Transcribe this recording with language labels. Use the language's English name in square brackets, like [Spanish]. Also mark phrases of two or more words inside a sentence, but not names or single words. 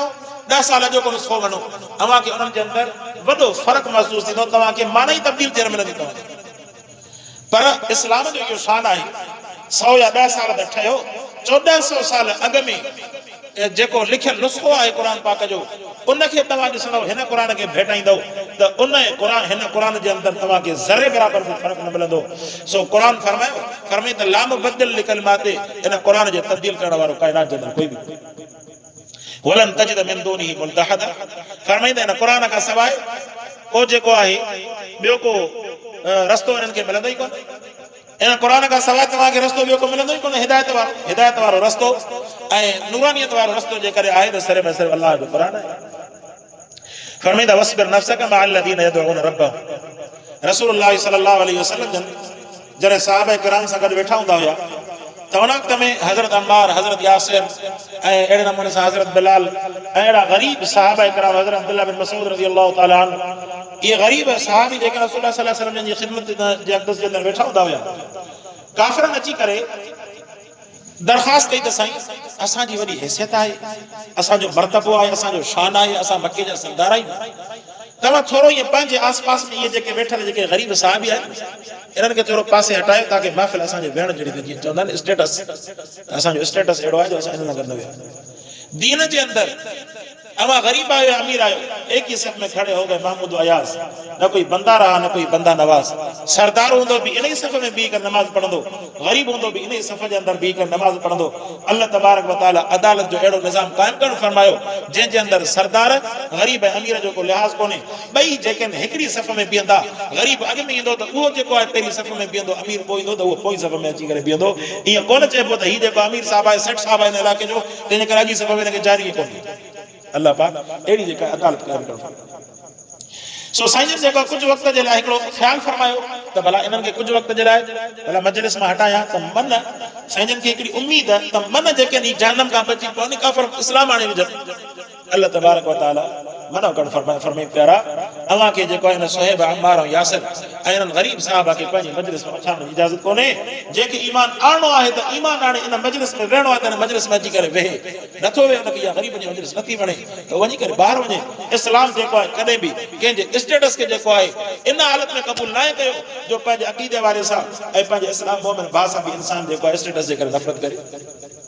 [Sindhi] 10 साल जो को नुस्ख़ो वञो अव्हां खे उन्हनि जे अंदरि वॾो फ़र्क़ु महसूसु थींदो तव्हां खे माना ई तब्दील थियण मिलंदी तव्हांखे पर इस्लाम जो इहो शान आहे 100 या 10 साल त ठहियो 1400 साल अॻु में जेको लिखियल नुस्ख़ो आहे क़ुरान पाक जो उनखे तव्हां ॾिसंदव हिन क़ुरान खे भेटाईंदव त उन क़ुरान हिन क़ुरान जे अंदरि तव्हां खे ज़रे बराबरि बि फ़र्क़ु न मिलंदो सो क़ुरान फरमाए त [Arabic] لا مبدل لكلمات [Sindhi] इन क़ुरान जे तब्दील करण वारो काइनात जे अंदरि कोई बि [Arabic] ولن تجد من دونه ملتحدا [Sindhi] फरमाईंदा इन क़ुरान खां सवाइ को जेको आहे ॿियो को रस्तो इन्हनि खे मिलंदो ई कोन इन क़ुरान खां सवाइ तव्हांखे रस्तो ॿियो को मिलंदो ई कोन हिदायत वारो रस्तो ऐं नूरानियत वारो रस्तो जेकॾहिं आहे त सिर्फ़ु ऐं सिर्फ़ु अल्लाह जो क़ुरान आहे फरमाईंदा [Arabic] واصبر نفسك مع الذين يدعون ربهم [Sindhi] रसूलुल्लाह [Arabic] صلى الله عليه وسلم [Sindhi] जॾहिं सहाबा किराम सां गॾु वेठा हूंदा हुआ त उन वक़्त में हज़रत अम्मार हज़रत यासिर ऐं अहिड़े नमूने सां हज़रत बिलाल ऐं अहिड़ा ग़रीब सहाबा किराम हज़रत अब्दुल्लाह बिन मसूद [Arabic] رضي الله تعالى عنه [Sindhi] इहे ग़रीब सहाबी जेके रसूलुल्लाह [Arabic] صلى الله عليه وسلم [Sindhi] जी ख़िदमत जे अक़दस जे अंदरि वेठा हूंदा हुआ काफ़िरनि अची करे दरख़्वास्त कई त साईं असांजी वॾी हैसियत आहे असांजो मर्तबो आहे असांजो शान आहे असां मके जा सरदार आहियूं तव्हां थोरो ईअं पंहिंजे आस पास में इहे जेके वेठल जेके ग़रीब साहिबी आहिनि इन्हनि खे थोरो पासे हटायो ताकी महफ़िल असांजे वेहण जहिड़ी त जीअं चवंदा आहिनि स्टेटस असांजो स्टेटस अहिड़ो आहे जो असां इन सां गॾु न विया दीन जे अंदरि अवां गरीब आयो अमीर आयो [Urdu] ایک ہی صف میں کھڑے ہو گئے محمود ایاز نہ کوئی بندہ رہا نہ کوئی بندہ نواز [Sindhi] सरदार हूंदो भी इन ही सफ़ में बीह कर नमाज पढ़ंदो गरीब हूंदो भी इन ही सफ़ जे अंदरि बीह कर नमाज पढ़ंदो [Arabic] الله تبارك وتعالى [Sindhi] अदालत जो अहिड़ो निज़ाम क़ाइमु करणु फरमायो जंहिंजे अंदरि सरदार गरीब ऐं अमीर जो को लिहाज़ कोन्हे ॿई जेके हिकिड़ी सफ़ में बीहंदा गरीब अॻु में ईंदो त उहो जेको आहे पहिरीं सफ़ में बीहंदो अमीर पोइ ईंदो त उहो पोइ सफ़ में अची करे बीहंदो ईअं कोन चइबो त हीउ जेको अमीर साहिबु आहे सेठ साहिबु आहे हिन इलाइक़े जो तंहिंजे करे अॻी सफ़ में हिनखे जारी कोन्हे अल्लाह पाक अहिड़ी जेका अदालत क़ाइमु करणु सो साईं जेको कुझु वक़्त जे लाइ हिकिड़ो ख़्यालु फरमायो त भला इन्हनि खे कुझु वक़्त जे लाइ भला मजलिस मां हटाया त मन साईं खे हिकिड़ी उमेद त मन जेके जहन्नम खां बची पवनि काफ़िर इस्लाम आणे विझनि [Arabic] الله تبارك وتعالى [Sindhi] मना करणु फरमाए प्यारा अव्हां खे जेको आहे सुहैब अम्मार ऐं यासिर ऐं इन्हनि ग़रीब साहिबा खे पंहिंजी मजलिस में अचण जी इजाज़त कोन्हे जंहिंखे ईमान आणणो आहे त ईमान आणे इन मजलिस में वेहणो आहे त इन मजलिस में अची करे वेहे नथो वेहे उनखे इहा ग़रीब जी मजलिस नथी वणे त वञी करे ॿाहिरि वञे इस्लाम जेको आहे कॾहिं बि कंहिंजे स्टेटस खे जेको आहे इन हालत में क़बूल न कयो जो पंहिंजे अक़ीदे वारे सां ऐं पंहिंजे इस्लाम मोमिन भाउ सां बि इंसान जेको आहे स्टेटस जे करे नफ़रत करे